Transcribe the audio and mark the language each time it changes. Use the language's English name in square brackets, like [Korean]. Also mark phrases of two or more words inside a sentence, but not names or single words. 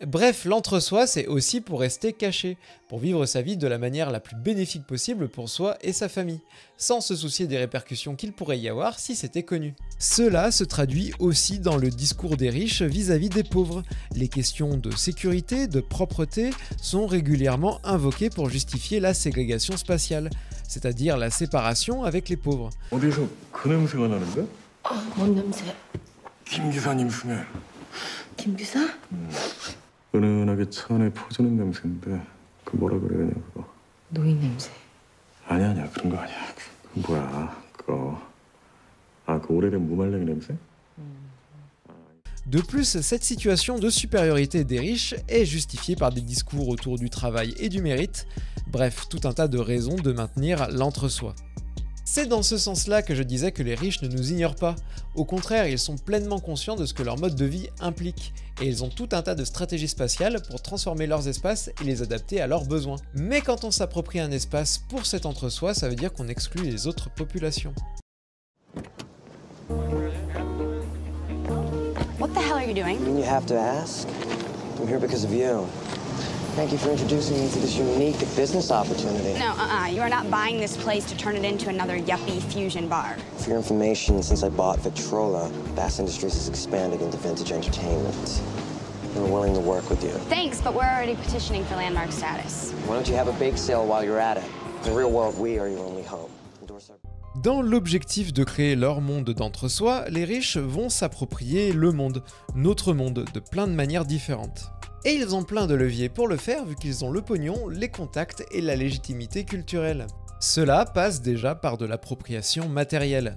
[French] Bref, l'entre-soi, c'est aussi pour rester caché, pour vivre sa vie de la manière la plus bénéfique possible pour soi et sa famille, sans se soucier des répercussions qu'il pourrait y avoir si c'était connu. Cela se traduit aussi dans le discours des riches vis-à-vis des pauvres. Les questions de sécurité, de propreté sont régulièrement invoquées pour justifier la ségrégation spatiale, c'est-à-dire la séparation avec les pauvres. [Korean] 어디서 그 냄새가 나는데? 뭔 냄새? 김 기사님 숨에. 김 기사? 은은하게 차 안에 퍼지는 냄새인데 그 뭐라 그래야 되냐 그거. 노인 냄새. 아니야 그런 거 아니야. 그 뭐야 그거. 그 오래된 무말랭이 냄새? [French] De plus, cette situation de supériorité des riches est justifiée par des discours autour du travail et du mérite, bref, tout un tas de raisons de maintenir l'entre-soi. C'est dans ce sens-là que je disais que les riches ne nous ignorent pas. Au contraire, ils sont pleinement conscients de ce que leur mode de vie implique, et ils ont tout un tas de stratégies spatiales pour transformer leurs espaces et les adapter à leurs besoins. Mais quand on s'approprie un espace pour cet entre-soi, ça veut dire qu'on exclut les autres populations. [English] What the hell are you doing? You have to ask. I'm here because of you. Thank you for introducing me to this unique business opportunity. No, you are not buying this place to turn it into another yuppie fusion bar. For your information, since I bought Victrola, Bass Industries has expanded into vintage entertainment. We're willing to work with you. Thanks, but we're already petitioning for landmark status. Why don't you have a bake sale while you're at it? In the real world, we are your only home. [French] Dans l'objectif de créer leur monde d'entre-soi, les riches vont s'approprier le monde, notre monde, de plein de manières différentes. Et ils ont plein de leviers pour le faire vu qu'ils ont le pognon, les contacts et la légitimité culturelle. Cela passe déjà par de l'appropriation matérielle.